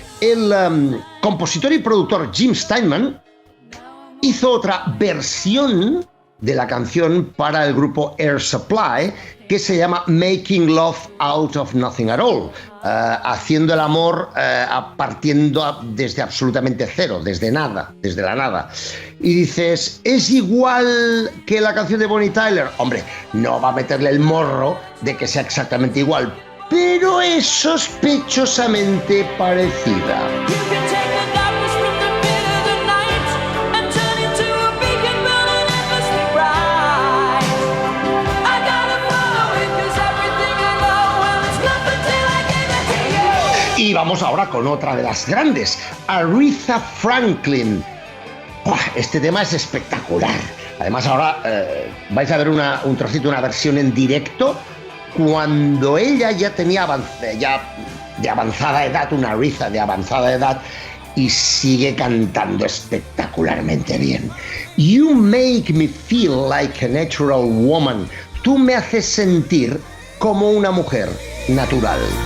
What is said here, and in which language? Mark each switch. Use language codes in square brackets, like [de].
[es] El compositor y productor Jim Steinman hizo otra versión de la canción para el grupo Air Supply que se llama Making Love Out of Nothing at All, haciendo el amor partiendo desde absolutamente cero, desde nada, desde la nada. Y dices, ¿es igual que la canción de Bonnie Tyler? Hombre, no va a meterle el morro de que sea exactamente igual, pero es sospechosamente parecida. [en] You can take the darkness from the pit of the night and turn it to a beacon burning endlessly bright. I gotta follow it 'cause everything I know, well, it's nothing till I give it to you. [es] Y vamos ahora con otra de las grandes, Aretha Franklin. ¡Buah! Este tema es espectacular. Además ahora vais a ver un trocito, una versión en directo, cuando ella ya tenía de avanzada edad, una Aretha de avanzada edad, y sigue cantando espectacularmente bien. [en] You make me feel like a natural woman. [es] Tú me haces sentir como una mujer natural.